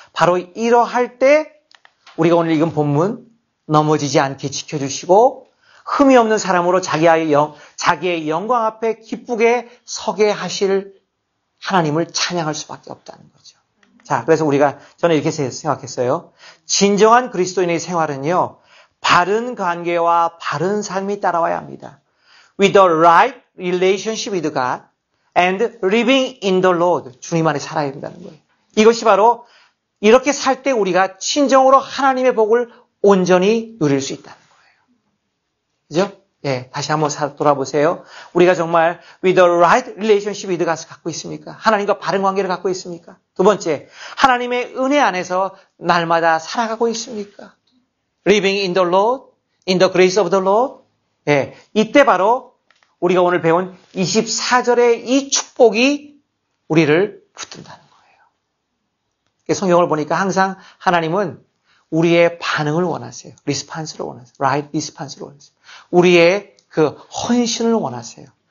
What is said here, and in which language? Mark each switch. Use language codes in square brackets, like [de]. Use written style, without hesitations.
[ko] 바로 이러할 때 우리가 오늘 읽은 본문 넘어지지 않게 지켜주시고 흠이 없는 사람으로 자기의 영광 앞에 기쁘게 서게 하실 하나님을 찬양할 수밖에 없다는 거죠. 자, 그래서 저는 이렇게 생각했어요. 진정한 그리스도인의 생활은요, 바른 관계와 바른 삶이 따라와야 합니다. [en] With the right relationship with God and living in the Lord. [ko] 주님 안에 살아야 된다는 거예요. 이것이 바로 이렇게 살 때 우리가 진정으로 하나님의 복을 온전히 누릴 수 있다는 거예요. 그죠? 예, 다시 한번 돌아보세요. 우리가 정말 [en] with the right relationship with God [ko] 갖고 있습니까? 하나님과 바른 관계를 갖고 있습니까? 두 번째, 하나님의 은혜 안에서 날마다 살아가고 있습니까? [en] Living in the Lord, in the grace of the Lord. [ko] 예, 이때 바로 우리가 오늘 배운 24절의 이 축복이 우리를 붙든다는 거예요. 성경을 보니까 항상 하나님은 우리의 반응을 원하세요. 리스판스를 원하세요. right 리스판스를 원하세요. 우리의 그 헌신을 원하세요.